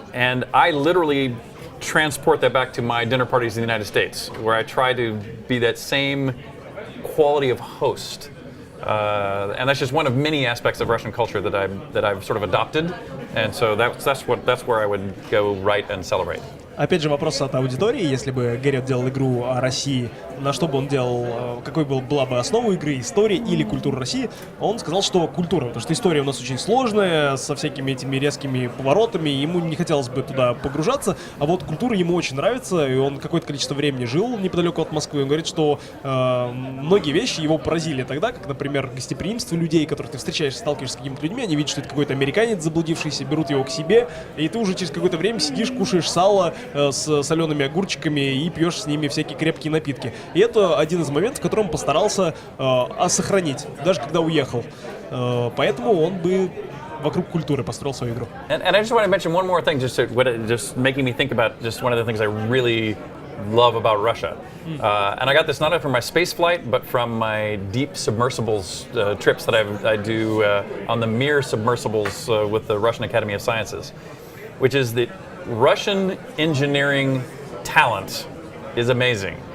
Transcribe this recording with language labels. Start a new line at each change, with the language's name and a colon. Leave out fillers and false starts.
English: And I literally transport that back to my dinner parties in the United States, where I try to be that same quality of host. And that's just one of many aspects of Russian culture that I've sort of adopted, and so that's where I would go right and celebrate.
Russian: Опять же, вопрос от аудитории. Если бы Гэрриот делал игру о России, на что бы он делал, какой была бы основа игры, история или культура России? Он сказал, что культура, потому что история у нас очень сложная, со всякими этими резкими поворотами, ему не хотелось бы туда погружаться, а вот культура ему очень нравится, и он какое-то количество времени жил неподалеку от Москвы. Он говорит, что многие вещи его поразили тогда, как, например, гостеприимство людей, которых ты встречаешь, сталкиваешься с какими-то людьми, они видят, что это какой-то американец заблудившийся, берут его к себе, и ты уже через какое-то время сидишь, кушаешь сало с солеными огурчиками и пьешь с ними всякие крепкие напитки. И это один из моментов, который он постарался сохранить, даже когда уехал. Поэтому он бы вокруг культуры построил свою игру.
English: And I just want to mention one more thing, just making me think about just one of the things I really love about Russia. And I got this not only from my space flight, but from my deep submersibles trips that I do on the Mir submersibles with the Russian Academy of Sciences, which is that Russian engineering talent is amazing.